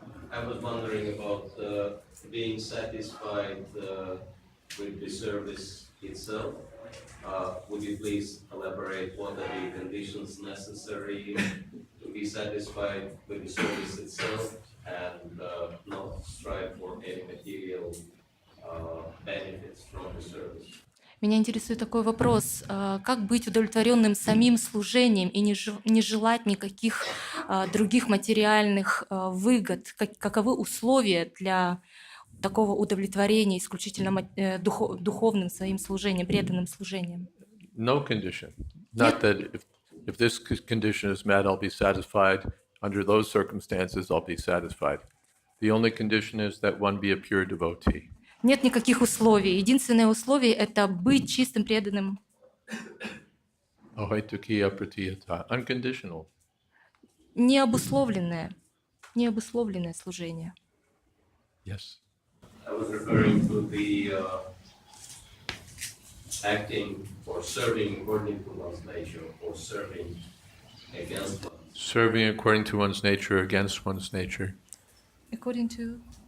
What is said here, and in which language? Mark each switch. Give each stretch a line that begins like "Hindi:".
English: I was wondering about being satisfied with the service itself. Would you please elaborate what are the conditions necessary to be satisfied with the service itself and not strive for any material benefits from the service?
Russian: Меня интересует такой вопрос, как быть удовлетворенным самим служением и не желать никаких других материальных выгод? Каковы условия для такого удовлетворения исключительно духовным своим служением, преданным служением?
English: No condition. Not that if this condition is met, I'll be satisfied. Under those circumstances, I'll be satisfied. The only condition is that one be a pure devotee.
Russian: Нет никаких условий. Единственное условие – это быть чистым преданным.
English: Unconditional.
Russian: Необусловленное служение.
English: Yes. I was referring to the acting or serving according to one's nature or serving against one. Serving according to one's nature, against one's nature. According to